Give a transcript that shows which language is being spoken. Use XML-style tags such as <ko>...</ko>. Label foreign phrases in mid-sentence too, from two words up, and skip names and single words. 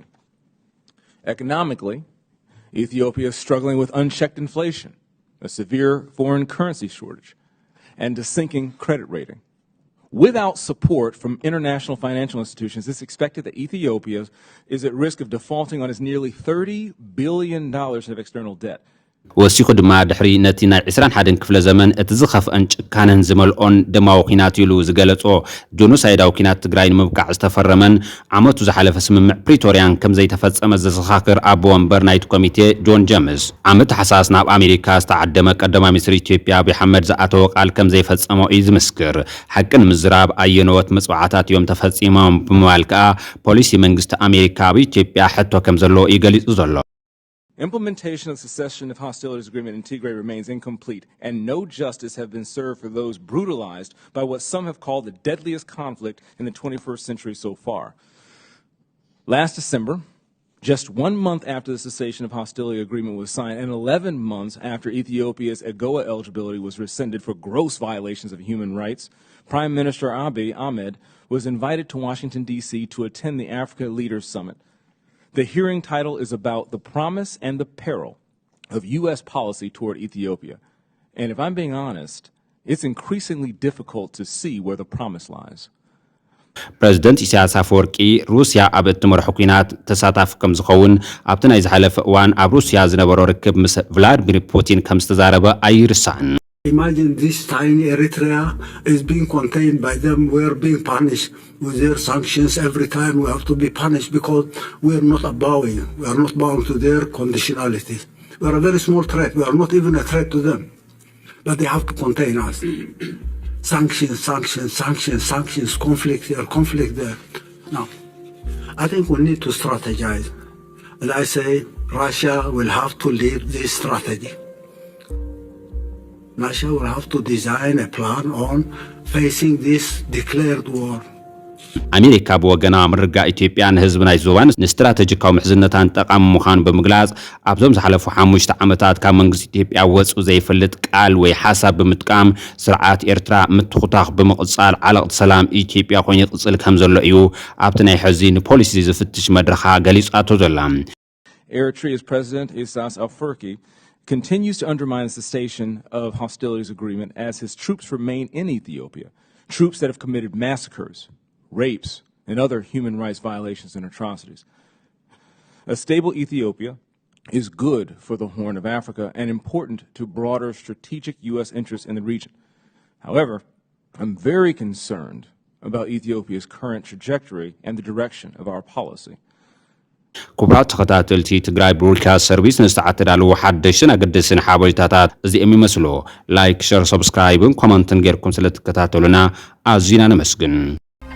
<en>Economically, Ethiopia is struggling with unchecked inflation, a severe foreign currency shortage, and a sinking credit rating. Without support from international financial institutions, it's expected that Ethiopia is at risk of defaulting on its nearly $30 billion of external debt.</en> <ti>ወሲኹ ድማ ድሕሪ ነቲ ናይ 21 ክፍለ ዘመን እቲ ዝኸፍአን ጭካንን ዝመልኦን ደማዊ ኩናት ኢሉ ዝገለጾ ጆኖሳይዳዊ ኩናት ትግራይ ንምብቃዕ ዝተፈረመን ዓመቱ ዝሓለፈ ስምምዕ ፕሪቶሪያን ከም ዘይተፈጸመ ዘዘኻኽር ኣቦ ወንበር ናይቲ ኮሚቴ ጆን ጀምስ ዓመት ሓሳስ ናብ ኣሜሪካ ዝተዓደመ ቀዳማይ ሚኒስትር ኢትዮጵያ አብይ አሕመድ ዝኣተወ ቃል ከም ዘይፈጸመ እዩ ዝምስክር ሓቅን ምዝራብ ኣየነወት መጽዋዕታት እዮም ተፈጺሞም ብምባል ከዓ ፖሊሲ መንግስቲ ኣሜሪካ ኣብ ኢትዮጵያ ሕቶ ከም ዘሎ ይገሊጹ ዘሎ</ti> <en>Implementation of the cessation of hostilities agreement in Tigray remains incomplete, and no justice have been served for those brutalized by what some have called the deadliest conflict in the 21st century so far. Last December, just 1 month after the cessation of hostility agreement was signed, and 11 months after Ethiopia's AGOA eligibility was rescinded for gross violations of human rights, Prime Minister Abiy Ahmed was invited to Washington, D.C. to attend the Africa Leaders Summit. The hearing title is about the promise and the peril of U.S. policy toward Ethiopia. And if I'm being honest, it's increasingly difficult to see where the promise lies.</en> <ti>ፕሬዚደንት ኢሳያስ አፈወርቂ ሩስያ ኣብ እትመርሖ ኩናት ተሳታፊ ከም ዝኸውን ኣብቲ ናይ ዝሓለፈ እዋን ኣብ ሩስያ ዝነበሮ ርክብ ምስ ቭላድሚር ፑቲን ከም ዝተዛረበ ኣይርሳዕን</ti> <en>Imagine this tiny Eritrea is being contained by them. We're being punished with their sanctions. Every time we have to be punished because we're not bowing. We are not bound to their conditionality. We are a very small threat. We are not even a threat to them. But they have to contain us. Sanctions, sanctions, sanctions, sanctions, conflict here, conflict there. Now, I think we need to strategize. And I say Russia will have to lead this strategy. Russia will have to design a plan on facing this declared war.</en> <ti>ኣሜሪካ ብወገና ምርጋ ኢትዮጵያ ንህዝብ ናይ ዞባን ንስትራቴጂካዊ ምሕዝነታን ጠቃሚ ምዃኑ ብምግላጽ ኣብዞም ዝሓለፉ 5 ዓመታት ካብ መንግስቲ ኢትዮጵያ ወጽኡ ዘይፈልጥ ቃል ወይ ሓሳብ ብምጥቃም ስርዓት ኤርትራ ምትኹታኽ ብምቕጻል ዓለቕቲ ሰላም ኢትዮጵያ ኮይኑ ይቕጽል ከም ዘሎ እዩ ኣብቲ ናይ ሕዚ ንፖሊሲ ዝፍትሽ መድረኻ ገሊጻቶ ዘላ</ti> <en>Eritrea's President Isaias Afwerki continues to undermine the cessation of hostilities agreement as his troops remain in Ethiopia, troops that have committed massacres, rapes, and other human rights violations and atrocities. A stable Ethiopia is good for the Horn of Africa and important to broader strategic U.S. interests in the region. However, I'm very concerned about Ethiopia's current trajectory and the direction of our policy.</en> <ti>ክቡራት ተኸታተልቲ ትግራይ ብሮድካስት ሰርቪስ ንዝተዓተዳለዉ ሓደሽትን ኣገደስትን ሓበሬታታት እዚኦም ይመስሉ ላይክ ሸር ሰብስክራይብን ኮመንትን ጌርኩም ስለትከታተሉና ኣዝዩና ነመስግን</ti>